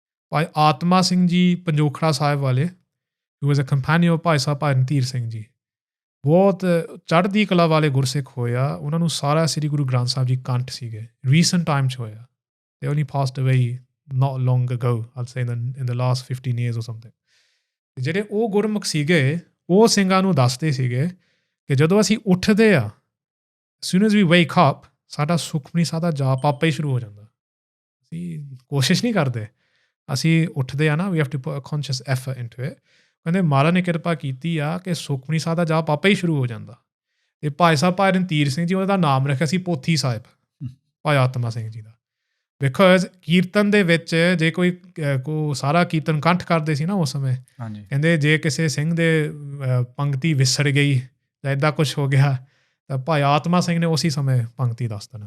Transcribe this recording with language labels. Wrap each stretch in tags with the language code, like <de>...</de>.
<pa>ਭਾਈ ਆਤਮਾ ਸਿੰਘ ਜੀ ਪੰਜੋਖੜਾ ਸਾਹਿਬ ਵਾਲੇ,</pa> <en>who was a companion of</en> <pa>Bhai Sahib ਭਾਈ ਰਣਧੀਰ ਸਿੰਘ ਜੀ, ਬਹੁਤ ਚੜ੍ਹਦੀ ਕਲਾ ਵਾਲੇ ਗੁਰਸਿੱਖ ਹੋਇਆ। ਉਹਨਾਂ ਨੂੰ ਸਾਰਾ ਸ੍ਰੀ ਗੁਰੂ ਗ੍ਰੰਥ ਸਾਹਿਬ ਜੀ ਕੰਠ ਸੀਗੇ। ਰੀਸੈਂਟ ਟਾਈਮ 'ਚ ਹੋਇਆ।</pa> <en>They only passed away not long ago, I'll say in the last 15 years or something.</en> <pa>ਜਿਹੜੇ ਉਹ ਗੁਰਮੁਖ ਸੀਗੇ, ਉਹ ਸਿੰਘਾਂ ਨੂੰ ਦੱਸਦੇ ਸੀਗੇ ਕਿ ਜਦੋਂ ਅਸੀਂ ਉੱਠਦੇ ਆ,</pa> <en>as soon as we wake up,</en> <pa>ਸਾਡਾ ਸੁਖਮਨੀ ਸਾਹਿਬ ਦਾ ਜਾਪ ਆਪੇ ਹੀ ਸ਼ੁਰੂ ਹੋ ਜਾਂਦਾ। ਅਸੀਂ ਕੋਸ਼ਿਸ਼ ਨਹੀਂ ਕਰਦੇ, ਅਸੀਂ ਉੱਠਦੇ ਆ ਨਾ,</pa> <en>we have to put a conscious effort into it.</en> <pa>ਕਹਿੰਦੇ ਮਹਾਰਾਜ ਨੇ ਕਿਰਪਾ ਕੀਤੀ ਆ ਕਿ ਸੁਖਮਨੀ ਸਾਹਿਬ ਦਾ ਜਾਪ ਆਪੇ ਹੀ ਸ਼ੁਰੂ ਹੋ ਜਾਂਦਾ। ਅਤੇ ਭਾਈ ਸਾਹਿਬ ਭਾਈ ਰਣਧੀਰ ਸਿੰਘ ਜੀ, ਉਹਦਾ ਨਾਮ ਰੱਖਿਆ ਸੀ ਪੋਥੀ ਸਾਹਿਬ। ਭਾਈ ਆਤਮਾ ਸਿੰਘ ਜੀ ਦਾ। ਬਿਕੋਜ਼ ਕੀਰਤਨ ਦੇ ਵਿੱਚ ਜੇ ਕੋਈ ਸਾਰਾ ਕੀਰਤਨ ਕੰਠ ਕਰਦੇ ਸੀ ਨਾ ਉਸ ਸਮੇਂ, ਕਹਿੰਦੇ ਜੇ ਕਿਸੇ ਸਿੰਘ ਦੇ ਪੰਕਤੀ ਵਿਸਰ ਗਈ ਜਾਂ ਇੱਦਾਂ ਕੁਛ ਹੋ ਗਿਆ ਤਾਂ ਭਾਈ ਆਤਮਾ ਸਿੰਘ ਨੇ ਉਸੇ ਸਮੇਂ ਪੰਕਤੀ ਦੱਸ ਦੇਣਾ।</pa>